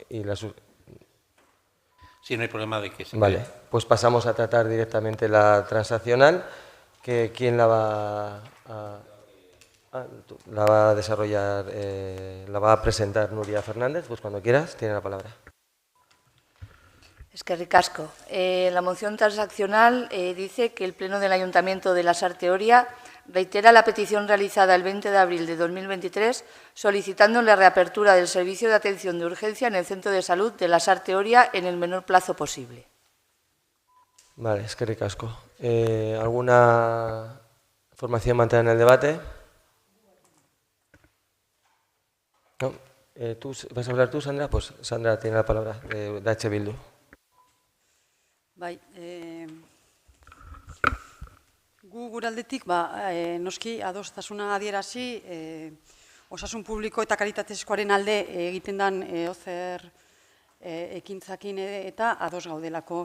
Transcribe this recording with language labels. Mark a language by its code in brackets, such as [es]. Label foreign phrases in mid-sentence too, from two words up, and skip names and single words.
[es] Sí, no hay problema de que se Vale, quede. pues pasamos a tratar directamente la transaccional. ¿Quién la va a desarrollar, la va a presentar Nuria Fernández? Pues cuando quieras, tiene la palabra. [eu] Eskerrik asko. [es] La moción transaccional dice que el Pleno del Ayuntamiento de Lasarte Oria reitera la petición realizada el 20 de abril de 2023 solicitando la reapertura del servicio de atención de urgencia en el Centro de Salud de Lasarte Oria en el menor plazo posible. Vale, [eu] eskerrik asko. [es] ¿Alguna formación mantener en el debate? ¿No? ¿Vas a hablar tú, Sandra? Pues Sandra tiene la palabra, de H. Bildu. [eu] Bai, gu guraldetik, noski adostasuna adierazi, osasun publiko eta kalitatezkoaren alde egiten den ozer ekintzakin eta ados gaudelako.